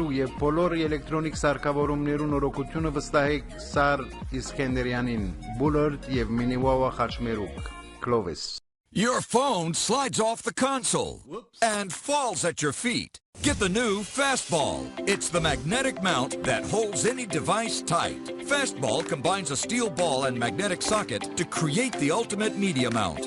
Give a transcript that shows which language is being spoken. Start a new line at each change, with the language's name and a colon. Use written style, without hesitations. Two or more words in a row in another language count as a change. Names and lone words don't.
Armenian: եւ բոլոր էլեկտրոնիկ սարքավորումներու նորոգությունը վստահեք Սար Իսկենդերյանին, Bullard եւ Miniwawa խաչմերուկ, Clovis.
English: Your phone slides off the console and falls at your feet. Get the new Fastball. It's the magnetic mount that holds any device tight. Fastball combines a steel ball and magnetic socket to create the ultimate media mount.